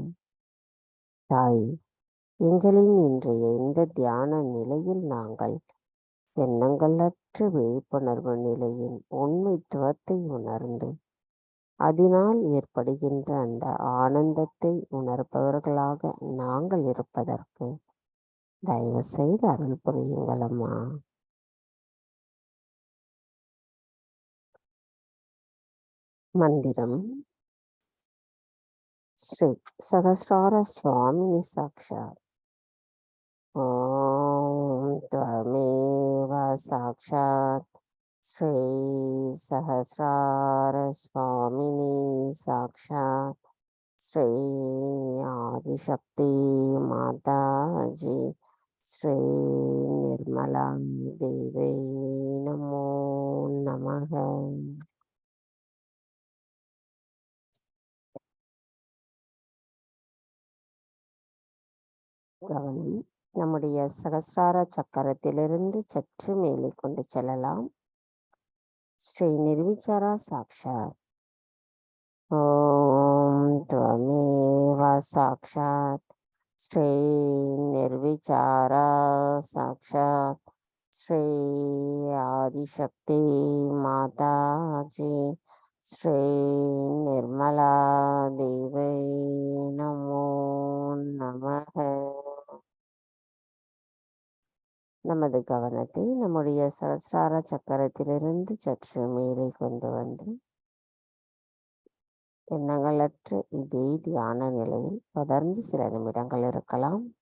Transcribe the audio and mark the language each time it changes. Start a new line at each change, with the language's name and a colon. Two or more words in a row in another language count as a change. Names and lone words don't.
Tamil: தாய், எங்களின் இன்றைய இந்த தியான நிலையில் நாங்கள் எண்ணங்களற்ற விழிப்புணர்வு நிலையின் உண்மைத்துவத்தை உணர்ந்து அதனால் ஏற்படுகின்ற அந்த ஆனந்தத்தை உணர்பவர்களாக நாங்கள் இருப்பதற்கு தயவு செய்து அருள் புரியுங்கள் அம்மா. மந்திரம்.
Sanskrit: श्री सहस्रार स्वामिनी साक्षात्. ஓம் त्वमेव साक्षात् श्री सहस्रार स्वामिनी साक्षात् श्री आदिशक्ति माता जी श्री निर्मला देवी नमो नमः.
Tamil: கவனம் நம்முடைய சகஸ்ரார சக்கரத்திலிருந்து சற்று மேலே கொண்டு செல்லலாம்.
Sanskrit: श्री निर्विचारा साक्षात्. ஓம் त्वमेव साक्षात् श्री निर्विचारा साक्षात् श्री आदिशक्ति माता जी श्री निर्मला देवी नमो नमः.
Tamil: நமது கவனத்தை நம்முடைய சகஸ்ரார சக்கரத்திலிருந்து சற்று மேலே கொண்டு வந்து எண்ணங்களற்ற இதே தியான நிலையில் தொடர்ந்து சில நிமிடங்கள் இருக்கலாம்.